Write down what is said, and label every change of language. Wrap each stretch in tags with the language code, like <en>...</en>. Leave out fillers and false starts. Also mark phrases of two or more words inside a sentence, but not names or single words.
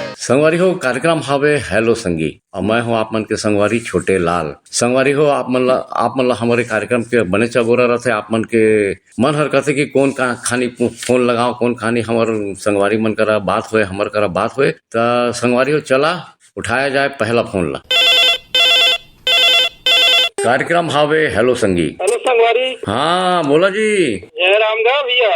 <hne>संगवारी हो कार्यक्रम हावे हेलो संगी और मैं हूँ आप मन के संगवारी छोटे लाल। संगवारी हो आप मन ला हमारे कार्यक्रम के बने चगोरा रहते। आप मन के मन हर कहते कि कौन का खानी फोन लगाओ, कौन खानी हमार संगवारी मन करा बात होए, हमार करा बात होए। तो संगवारी हो चला उठाया जाए पहला फोन ला। कार्यक्रम हावे हेलो संगी। हेलो संगवारी। हाँ बोला जी। जय राम गा भैया।</hne>